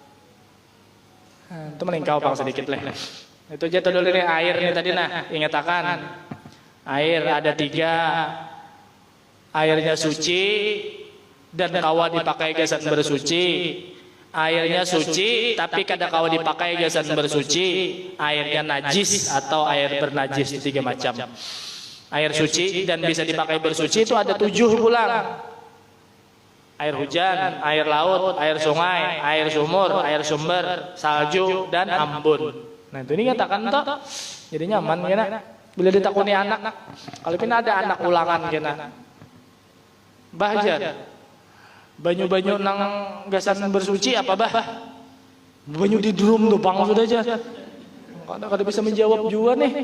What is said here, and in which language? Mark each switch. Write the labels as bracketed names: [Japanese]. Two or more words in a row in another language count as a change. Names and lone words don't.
[Banjar] Itu melingkau bang sedikit leh. Itu aja dulu nih air nih tadi nah, ingatakan. Air ada 3. Airnya suci dan kawa dipakai gasan bersuci. Airnya suci tapi kada kawa dipakai gasan bersuci. Airnya najis atau air bernajis 3 macam. Air suci dan bisa dipakai bersuci itu ada 7 pulang. Air hujan, air laut, air sungai, air sumur, air sumber, salju dan ambun. Nah itu ini katakan toh, jadi nyaman kena. Bila ditakuni anak, kalau pina ada anak ulangan kena. Bahjar, banyu-banyu nang gasan bersuci apa bah? Banyu di drum tuh bang sudah aja. Kada bisa menjawab juga nih.